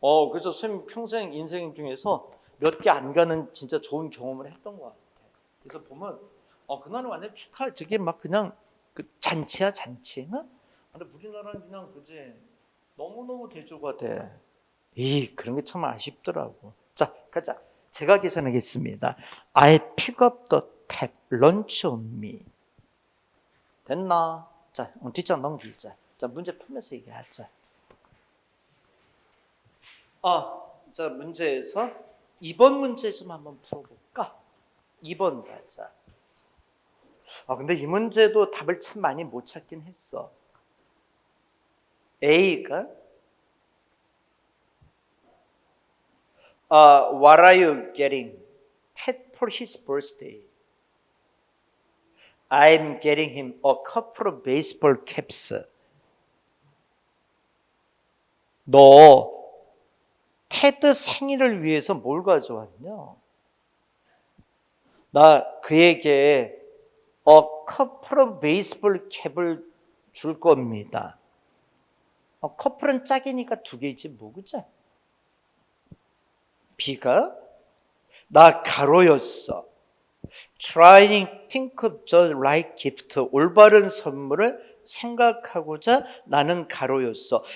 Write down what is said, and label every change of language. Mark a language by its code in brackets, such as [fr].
[ko] 그래서 쌤 평생 인생 중에서 몇 개 안 가는 진짜 좋은 경험을 했던 것 같아. 그래서 보면 그날은 완전 저게 막 그냥 그 잔치야, 잔치. 응? 근데 우리나라는 그냥 그지 너무너무 대조가 돼. 그런 게 참 아쉽더라고. 자, 가자. 제가 계산하겠습니다. [en] I pick up the tab, lunch on me. [ko] 됐나? 자, 뒷장 넘기자. 자, 문제 풀면서 얘기하자. 자, 문제에서 2번 문제 좀 한번 풀어볼까? 2번 가자. 근데 이 문제도 답을 참 많이 못 찾긴 했어. [en] A가 What are you getting Ted for his birthday? I'm getting him a couple of baseball caps. [ko] 너 테드 생일을 위해서 뭘 가져왔냐? 나 그에게 [en] a couple of baseball cap [ko] 을 줄 겁니다. 커플은 짝이니까 2개지 뭐, 그치? B가 나 가로였어. [en] Trying to think of the right gift. [ko] 올바른 선물을 생각하고자 나는 가로였어.